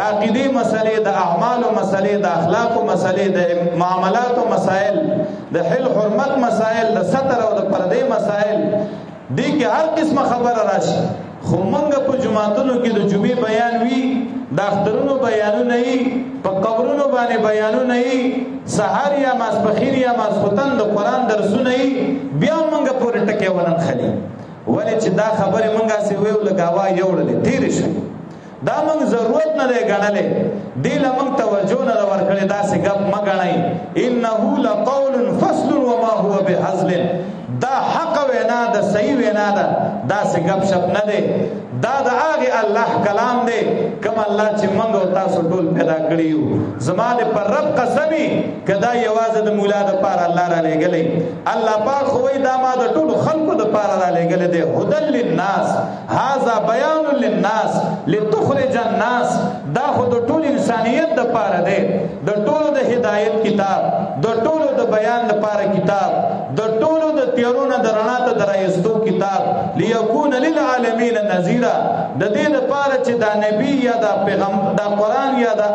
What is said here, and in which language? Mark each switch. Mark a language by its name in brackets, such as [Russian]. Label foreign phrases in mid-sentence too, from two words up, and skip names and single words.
[Pashto] عقیدې مسلې د اعمالو مسلې د اخلاقو مسلې د معاملاتو مسائل د حل حرمت مسائل د ستر او د پردې مسائل دې کې هر قسمه خبره راشي خو موږ په جماعتونو کې د جمعې بیان وي د اخترونو بیانونه وي په قبرونو باندې بیانونه وي سهار یا ماسپښین یا ماسخوتن د قرآن درسونه وي بیا موږ پورې ټکې وننښلي ولې چې دا خبرې موږ هسې ویو لږ هوا یې وړلې تېرې شوې دا موږ ضرورت نه دی ګڼلی دې له موږ توجه نه ده ورکړې داسې ګپ مه ګڼئ [Arabic] انه لقول فصل وما هو بهزل [Pashto] دا حق وینا ده صحیح وینا ده داسې ګپ شپ نه دی دا د هغې الله کلام دی کوم الله چې موږ او تاسو ټول پیدا کړي یو زما د پر رب قسمي که دا یوازې د مولا دپاره الله رالیږلی الله پاک خو وایي دا ما د ټولو خلکو دپاره رالیږلی دی [Arabic] هدى للناس هذا بیان للناس لتخرج الناس [Pashto] دا خو د ټول انسانیت دپاره دی د ټولو د هدایت کتاب د ټولو د بیان دپاره کتاب د ټولو د تیارونه د رڼا ته د رایستو کتاب [Arabic] لیکون للعالمین نذیرا [Pashto] د دې لپاره چې دا نبی یا دا پیغمبر دا قرآن یا دا